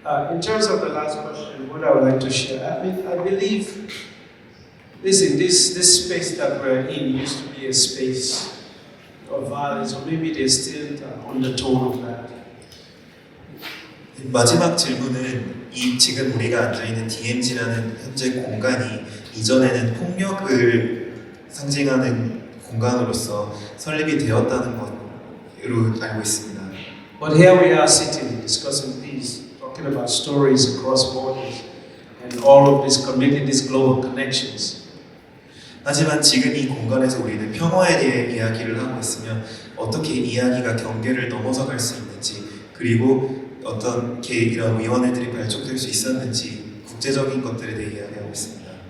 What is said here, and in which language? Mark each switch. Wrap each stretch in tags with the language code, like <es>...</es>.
<en>In terms of the last question, what I would like to share, I believe, listen, this space that we're in used to be a space of violence, or maybe there's still an undertone of that.</en> <ko>마지막 질문은 지금 우리가 앉아있는 DMZ라는 현재 공간이 이전에는 폭력을 상징하는 공간으로서 설립이 되었다는 것으로 알고 있습니다.</ko> <en>But here we are sitting, discussing peace, talking about stories across borders, and all of this, making these global connections.</en> <ko>하지만 지금 이 공간에서 우리는 평화에 대해 이야기를 하고 있으며 어떻게 이야기가 경계를 넘어서 갈 수 있는지 그리고 어떻게 이런 위원회들이 발족될 수 있었는지 국제적인 것들에 대해 이야기하고 있습니다.</ko>